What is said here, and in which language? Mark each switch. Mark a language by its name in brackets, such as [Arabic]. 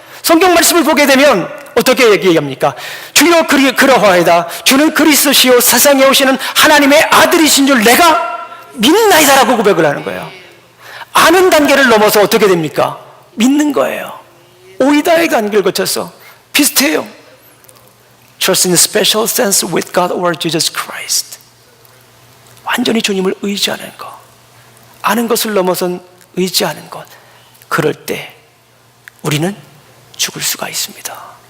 [Korean] 성경 말씀을 보게 되면 어떻게 얘기합니까? 주여 그러하외다. 주는 그리스도시요 세상에 오시는 하나님의 아들이신 줄 내가 믿나이다 라고 고백을 하는 거예요. 아는 단계를 넘어서 어떻게 됩니까? 믿는 거예요. 오이다의 단계를 거쳐서 비슷해요. [English] Trust in a special sense with God or Jesus Christ. [Korean] 완전히 주님을 의지하는 것. 아는 것을 넘어선 의지하는 것. 그럴 때 우리는 죽을 수가 있습니다.